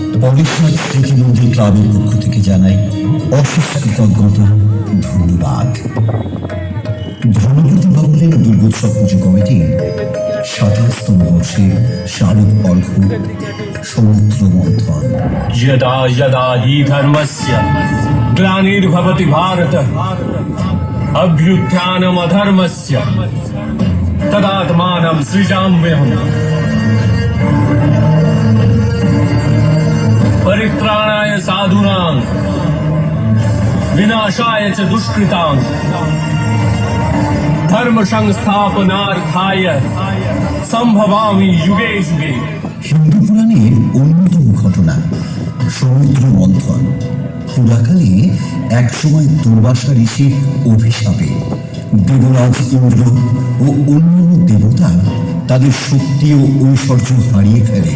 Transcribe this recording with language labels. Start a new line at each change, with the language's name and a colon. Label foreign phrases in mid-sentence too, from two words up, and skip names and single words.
Bangla: অবিশ্বাস স্মৃতিমন্দির ক্লাবের পক্ষ থেকে জানাই অশেষ কৃতজ্ঞতা, ধন্যবাদ। ধনপতি ভবনের দুর্গোৎসব পুজো কমিটির ২৭তম বর্ষের শারদ অর্ঘ সমুদ্র মন্থন।
Sanskrit: यदा यदा हि धर्मस्य ग्लानिर्भवति भारत अभ्युत्थानमधर्मस्य तदात्मानं सृजाम्यहम् परित्राणाय साधूनां विनाशाय च दुष्कृतां धर्म संस्थापनार्थाय संभवामि युगे युगे।
Bangla: হিন্দু পুরাণের অন্যতম ঘটনা সমুদ্র মন্থন। পুরাকালে এক সময় দুর্বাসা ঋষির অভিশাপে দেবরাজ ইন্দ্র ও অন্যান্য দেবতা তাদের শক্তি ও ঐশ্বর্য হারিয়ে ফেলেন।